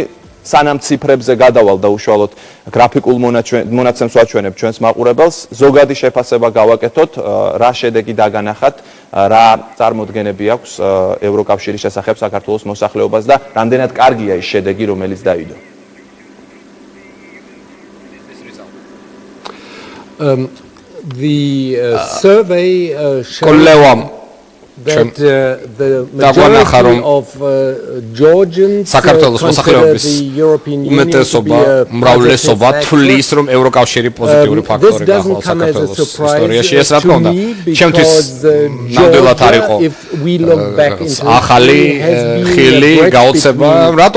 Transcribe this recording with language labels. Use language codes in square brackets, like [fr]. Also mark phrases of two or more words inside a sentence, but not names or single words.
[ka] სანამ ციფრებზე გადავალ და უშუალოდ გრაფიკულ მონაცემს ვაჩვენებ ჩვენს მაყურებელს, ზოგადი შეფასება გავაკეთოთ, რა შედეგი დაგანახათ, რა წარმოდგენები აქვს ევროკავშირის შესახებ საქართველოს მოსახლეობას და რამდენად კარგია ის შედეგი, რომელიც დაიდო. [en] The survey showed that the majority of Georgians [ka] საქართველოს მოსახლეობის უმეტესობა, უმრავლესობა თვლის, რომ ევროკავშირი პოზიტიური ფაქტორი გახდა საქართველოს ისტორიაში. ეს რა თქმა უნდა, ჩემთვის ნამდვილად არ იყო ახალი ხილი გაოცება. რატომ?